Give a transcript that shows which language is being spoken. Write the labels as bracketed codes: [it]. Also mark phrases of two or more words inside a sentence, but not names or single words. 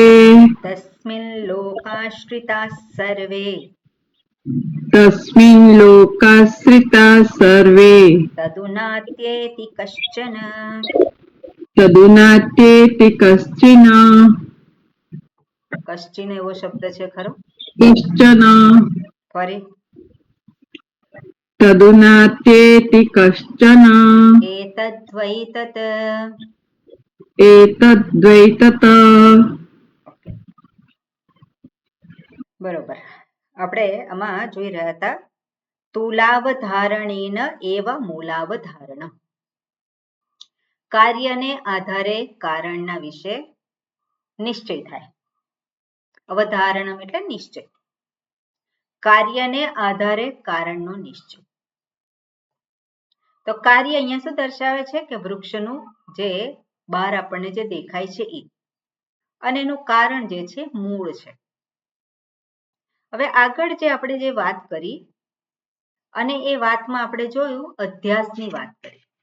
[sa] तस्मिन् लोकाश्रिताः सर्वे तस्मिन् लोकाश्रिताः सर्वे तदुनात्येति कश्चन तदुनात्येति कश्चन [gu] કશ્ચિન એવો શબ્દ છે ખરો [sa] कश्चन [gu] ફરી [sa] तदुनात्येति कश्चन एतद्वै तत् एतद्वै तत् [gu] ઓકે બરોબર આપણે આમાં જોઈ રહ્યા હતા [sa] તુલાવધાरणेन एव मूलावधारणम् [gu] કાર્યને આધારે કારણના વિશે નિશ્ચય થાય અવધારણમ એટલે નિશ્ચય કાર્યને આધારે કારણનો નિશ્ચય તો કાર્ય અહીંયા શું દર્શાવે છે કે વૃક્ષનું જે બહાર આપણને જે દેખાય છે એ અને એનું કારણ જે છે મૂળ છે હવે આગળ જે આપણે જે વાત કરી અને એ વાતમાં આપણે જોયું અધ્યાસની વાત કરી